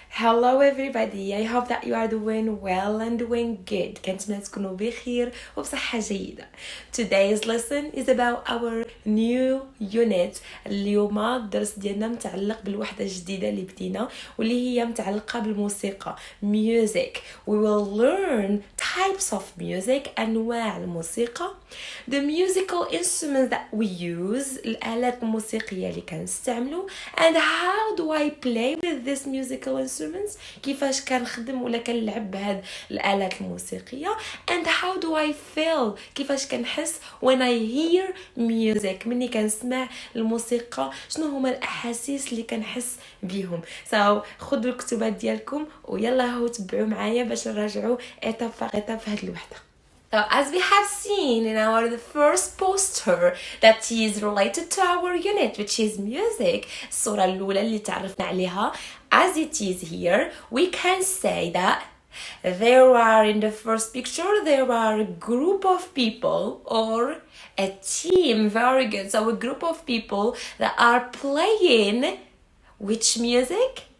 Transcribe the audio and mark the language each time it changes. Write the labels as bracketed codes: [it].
[en] Hello everybody, I hope that you are doing well and doing good. [ar] كنتمنى تكونوا بخير وبصحة جيدة. [en] Today's lesson is about our new unit. [ar] اليوم الدرس ديالنا متعلق بالوحدة الجديدة اللي بدينا واللي هي متعلقة بالموسيقى music. [en] We will learn types of music [ar] أنواع الموسيقى. [en] The musical instruments that we use [ar] الآلات الموسيقية اللي كنستعملو [en] and how do I play with this musical instruments [ar] كيفاش كنخدم ولا كنلعب بهاد الآلات الموسيقية [en] and how do I feel [ar] كيفاش كنحس [en] when I hear music [ar] مني كنسمع الموسيقى شنو هما الأحاسيس اللي كنحس بيهم. خدوا الكتبات ديالكم ويلا هو تبعوا معايا باش نراجعوا [fr] étape par étape [ar] في هاد الوحدة. [en] So as we have seen in our the first poster that is related to our unit which is music, [ar] الصورة الأولى اللي تعرفنا عليها, [en] as it is here, we can say that there are in the first picture there are a group of people or a team, very good, so a group of people that are playing which music?